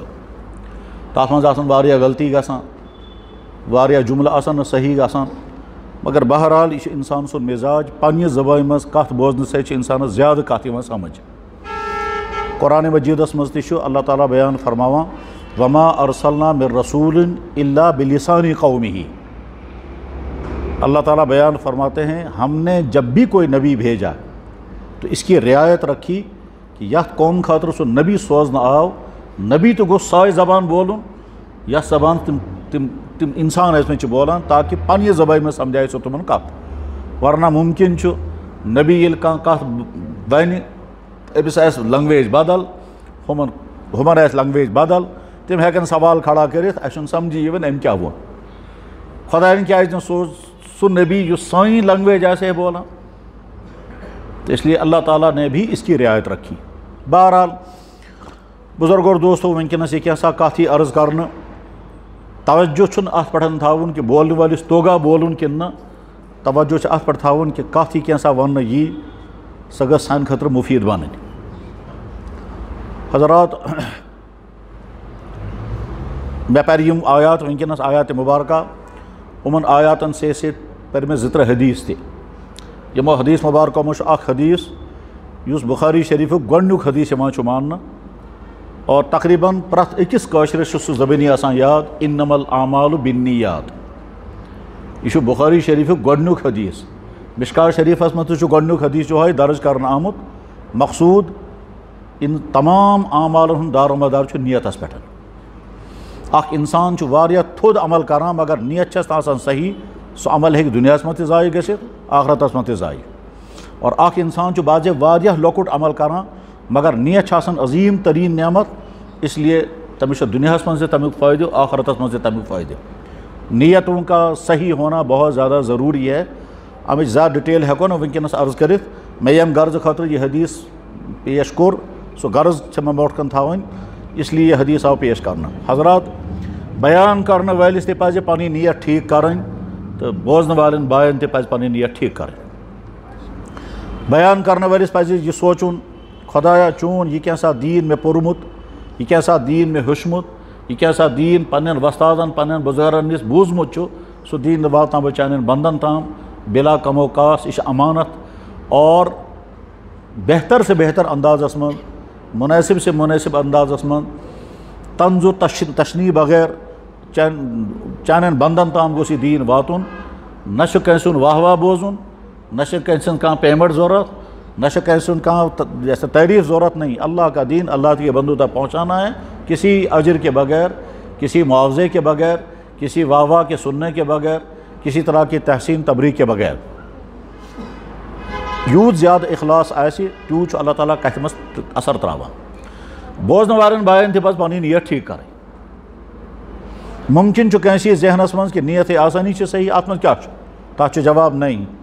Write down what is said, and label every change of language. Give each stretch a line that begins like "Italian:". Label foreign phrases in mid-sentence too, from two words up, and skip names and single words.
Kashmiri: تَتھ منٛز آسان واریاہ غلطی گژھان، واریاہ جُملہٕ آسان نہٕ صحیح گژھان، مگر بہرحال یہِ چھُ اِنسان سُنٛد مِزاج. پنٛنہِ زبانہِ منٛز کَتھ بوزنہٕ سۭتۍ چھِ اِنسانَس زیادٕ کَتھ یِوان سَمٕجھ. قرآنِ مجیٖدَس منٛز تہِ چھُ اللہ تعالیٰ بیان فرماوان
Arabic: وما ارسلنا من رسول الا بلسان قومه.
Urdu: اللہ تعالیٰ بیان فرماتے ہیں ہم نے جب بھی کوئی نبی بھیجا تو اس کی رعایت رکھی کہ
Kashmiri: یَتھ قوم خٲطرٕ سُہ نبی سوزنہٕ آو، نبی تہِ گوٚژھ سۄے زبان بولُن یَتھ زبان تِم اِنسان ٲسۍمٕتۍ چھِ بولان، تاکہِ پنٛنہِ زبانہِ منٛز سمجھایہِ سُہ تِمن کَتھ. ورنہ مُمکِن چھُ نبی ییٚلہِ کانٛہہ کَتھ وَنہِ، أمِس آسہِ لنٛگویج بدل، ہُمن آسہِ لنٛگویج بدل، تِم ہٮ۪کن سوال کھڑا کٔرِتھ، اَسہِ چھُنہٕ سمجھی یِوان أمۍ کیٛاہ ووٚن. خۄدایَن کیٛازِ نہٕ سوز سُہ نبی یُس سٲنۍ لنٛگویج آسہِ ہے بولان؟
Urdu: تو اس لیے اللہ تعالیٰ نے بھی اس کی رعایت رکھی. بہرحال بزرگ اور دوستو،
Kashmiri: وٕنکٮ۪نَس یہِ کینٛژھا کَتھ یی عرض کَرنہٕ. توجہ چھُنہٕ اَتھ پٮ۪ٹھ تھاوُن کہِ بولنہٕ وٲلِس توگا بولُن کِنہٕ نہ، توجہ چھُ اَتھ پٮ۪ٹھ تھاوُن کہِ کَتھ یی کینٛژھا وَننہٕ یی سۄ گٔژھ سانہِ خٲطرٕ مُفیٖد بنٕنۍ. حضرات مےٚ پَرِ یِم آیات وٕنکٮ۪نَس آیاتِ مُبارکہ، یِمَن آیاتَن سۭتۍ سۭتۍ پَرِ مےٚ 2-3 حدیٖث تہِ. یِمو حدیٖث مُبارکو منٛز چھُ اَکھ حدیٖث یُس بُخاری شریٖفُک گۄڈنیُک حدیٖث یِوان چھُ ماننہٕ، اور تقریٖباً پرٛٮ۪تھ أکِس کٲشرِس چھُ سُہ زبٲنی آسان یاد،
Arabic: اِنَّمَا الْأَعْمَالُ بِالنِّيَّاتِ.
Kashmiri: یہ چھُ بُخاری شریٖفُک گۄڈنیُک حدیٖث. مِشکات شریٖفَس منٛز تہِ چھُ گۄڈنیُک حدیٖث یِہوٚے درٕج کرنہٕ آمُت. مقصوٗد اِن تمام اعمالن ہُنٛد دارمدار چھُ نیتَس پٮ۪ٹھ. اکھ اِنسان چھُ واریاہ تھوٚد عمل کران مگر نیت چھَس نہٕ آسان صحیح، سُہ عمل ہیٚکہِ دُنیاہَس منٛز تہِ ضایع گٔژھِتھ، آخرتَس منٛز تہِ ضایع. اور اکھ اِنسان چھُ بعضے واریاہ لۄکُٹ عمل کران مگر نیت چھِ آسان عظیٖم تریٖن نعمت،
Urdu: اس لیے
Kashmiri: تٔمِس چھُ دُنیاہَس منٛز تہِ تَمیُک فٲیدٕ، آخرتَس منٛز تہِ تَمیُک فٲیدٕ.
Urdu: نیتوں کا صحیح ہونا بہت زیادہ ضروری ہے.
Kashmiri: اَمِچ زیادٕ ڈِٹیل ہٮ۪کو نہٕ وٕنکٮ۪نَس عرض کٔرِتھ. مےٚ ییٚمہِ غرضہٕ خٲطرٕ یہِ حدیٖث پیش کوٚر سُہ غرض چھِ مےٚ برونٛٹھ کَنہِ تھاوٕنۍ،
Urdu: اس لیے
Kashmiri: یہِ حدیٖث آو پیش کرنہٕ. حضرات بیان کرنہٕ وٲلِس تہِ پَزِ پَنٕنۍ نیت ٹھیٖک کَرٕنۍ تہٕ بوزنہٕ والٮ۪ن بایَن تہِ پَزِ پَنٕنۍ نیت ٹھیٖک کَرٕنۍ. بیان کرنہٕ وٲلِس پَزِ یہِ سونٛچُن، خۄدایا چون یہِ کیٛاہ سا دیٖن مےٚ پوٚرمُت، یہِ کیٛاہ سا دیٖن مےٚ ہیوٚچھمُت، یہِ کیٛاہ سا دیٖن پنٛنٮ۪ن وۄستادَن پنٛنٮ۪ن بُزرگَن نِش بوٗزمُت چھُ، سُہ دیٖن واتناو بہٕ چانٮ۪ن بنٛدَن تام بلا کم و کاس. یہِ چھِ امانت. اور
Urdu: بہتر سے بہتر
Kashmiri: اندازَس منٛز،
Urdu: منٲسِب سے منٲسِب
Kashmiri: اندازَس منٛز، طنز و تشنی بغیر چانٮ۪ن بنٛدَن تام گوٚژھ یہِ دیٖن واتُن. نہ چھُ کٲنٛسہِ ہُنٛد واہ واہ بوزُن، نہ چھِ کٲنٛسہِ ہٕنٛز کانٛہہ پیمٮ۪نٛٹ ضوٚرَتھ، نہ چھِ کٲنٛسہِ ہُنٛد کانٛہہ تعریٖف ضوٚرَتھ.
Urdu: نہیں، اللہ کا دین اللہ کے بندوں تک پہنچانا ہے، کسی اجر کے بغیر، کسی معاوضے کے بغیر، کسی واہ واہ کے سننے کے بغیر، کسی طرح کی تحسین تبریک کے بغیر.
Kashmiri: یوٗت زیادٕ اخلاص آسہِ تیوٗت چھُ اللہ تعالیٰ کَتھِ منٛز اثر ترٛاوان. بوزنہٕ والٮ۪ن بایَن تہِ پَزِ پَنٕنۍ نیت ٹھیٖک کَرٕنۍ. مُمکِن چھُ کٲنٛسہِ ذہنَس منٛز کہِ نیت ہے آسٲنی چھِ صحیح، اَتھ منٛز کیٛاہ چھُ؟ تَتھ چھُ جواب نہیں.